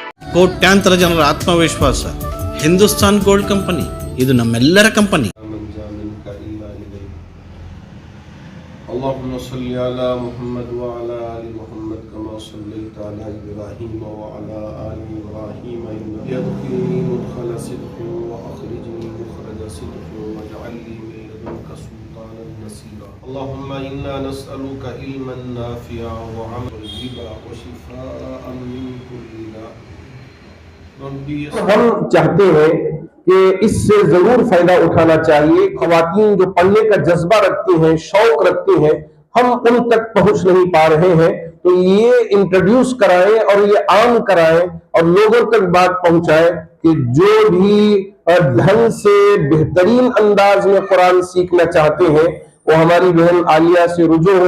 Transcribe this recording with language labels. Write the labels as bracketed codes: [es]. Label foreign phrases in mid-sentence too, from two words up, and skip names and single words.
[kn] ಕೋಟ್ಯಾಂತರ ಜನರ ಆತ್ಮವಿಶ್ವಾಸ. ಹಿಂದೂಸ್ತಾನ್ ಗೋಲ್ಡ್ ಕಂಪನಿ, ಇದು ನಮ್ಮೆಲ್ಲರ ಕಂಪನಿ. [ar] اللهم صل على محمد وعلى آل محمد كما صليت على إبراهيم وعلى آل إبراهيم إنك يدخلني مدخل صدق وأخرجني مخرج صدق واجعل لي من لدنك سلطانا نصيرا. اللهم إنا نسألك علما نافعا وعملا طيبا وشفاء من كل داء. [ur] ہم چاہتے ہیں کہ اس سے ضرور فائدہ اٹھانا چاہیے. خواتین جو پڑھنے کا جذبہ رکھتی ہیں، شوق رکھتی ہیں، ہم ان تک پہنچ نہیں پا رہے ہیں، تو یہ انٹروڈیوس کرائیں اور یہ عام کرائیں اور لوگوں تک بات پہنچائیں کہ جو بھی ڈھنگ سے بہترین انداز میں قرآن سیکھنا چاہتے ہیں وہ ہماری بہن عالیہ سے رجوع ہو.